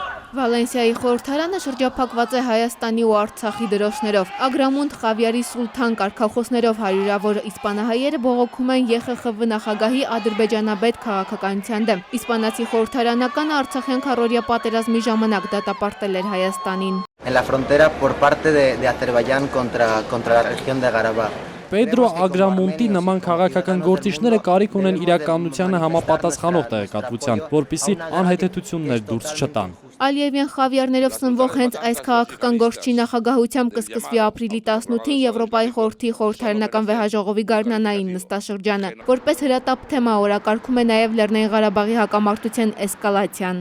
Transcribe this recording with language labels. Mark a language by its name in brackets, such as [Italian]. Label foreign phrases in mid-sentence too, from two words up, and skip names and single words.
[Armenian] Վալենսիայի խորհրդարանը շրջափակված է Հայաստանի ու Արցախի դրոշներով։ Ագրամունդ Խավիարի Սուլթան կարգախոսներով հարյուրավոր իսպանահայերը բողոքում են ԵԽԽՎ նախագահի ադրբեջանաբեդ քաղաքականության դեմ։ Իսպանացի խորհրդարանականը արցախյան քառօրյա պատերազմի ժամանակ դատապարտել էր Հայաստանին։ [Spanish] En la frontera por parte de Azerbaiyán contra la región de Karabaj. [Armenian] Պետրո Ագրամունտի նման քաղաքական գործիչները կարիք ունեն իրականությանը համապատասխանող տեղեկատվության, որպեսզի անհեթեթություններ դուրս չտան։ Ալիևյան խավիարներով սնվող հենց այս քաղաքական գործչի նախագահությամբ կսկսվի ապրիլի 18-ին Եվրոպայի խորհրդի խորհրդարանական վեհաժողովի գարնանային նստաշրջանը։ Որպես հրատապ թեմա օրակարգում է նաև Լեռնային Ղարաբաղի հակամարտության էսկալացիան։